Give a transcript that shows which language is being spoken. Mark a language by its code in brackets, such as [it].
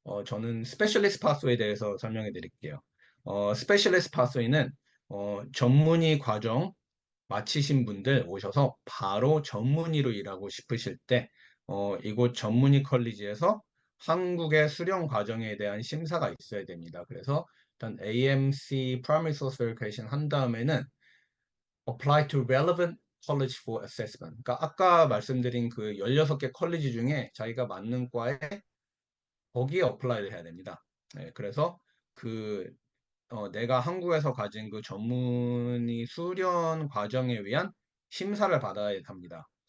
[ko] 저는 스페셜리스트 파스웨이에 대해서 설명해 드릴게요. 스페셜리스트 파스웨이는 전문의 과정 마치신 분들 오셔서 바로 전문의로 일하고 싶으실 때 이곳 전문의 컬리지에서 한국의 수련 과정에 대한 심사가 있어야 됩니다. 그래서 일단 [en] AMC Primary Source Verification [ko] 한 다음에는 [en] Apply to Relevant College for Assessment. [ko] 그러니까 아까 말씀드린 그 16개 컬리지 중에 자기가 맞는 과에 거기에 어플라이를 해야 됩니다. 네, 그래서 그 내가 한국에서 가진 그 전문의 수련 과정에 의한 심사를 받아야 합니다.